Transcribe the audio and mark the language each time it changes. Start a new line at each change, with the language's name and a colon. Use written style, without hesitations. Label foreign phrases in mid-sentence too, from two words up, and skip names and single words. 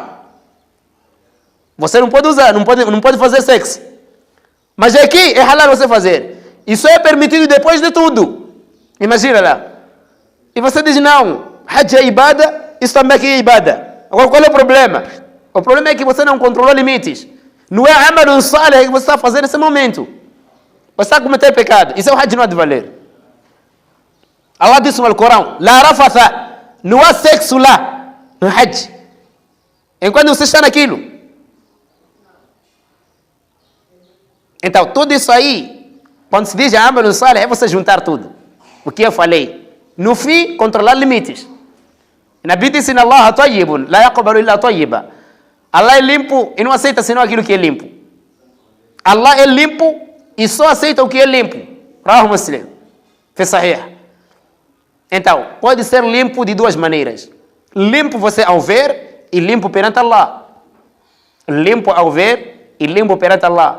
Portuguese: Você não pode usar, não pode fazer sexo. Mas aqui é halal você fazer. Isso é permitido depois de tudo. Imagina lá. E você diz: não, Hajj é ibada, isso também aqui é ibada. Agora qual é o problema? O problema é que você não controlou limites. Não é
Arabic: عمل صالح
Portuguese: que você está fazendo nesse momento. Você está a cometer pecado. Isso é o Hajj, não há de valer. Allah disse no Alcorão:
Arabic: لا رفث,
Portuguese: não há sexo lá no Hajj. Enquanto você está naquilo. Então, tudo isso aí, quando se diz
Arabic: عمل صالح,
Portuguese: é você juntar tudo. O que eu falei. No fim, controlar limites. Nabi disse:
Arabic: الله طيب، لا يقبل إلا طيبا.
Portuguese: Allah é limpo e não aceita senão aquilo que é limpo. Allah é limpo e só aceita o que é limpo.
Arabic: رواه مسلم. في صحيح.
Portuguese: Então, pode ser limpo de 2 maneiras. Limpo você ao ver e limpo perante Allah. Limpo ao ver e limpo perante Allah.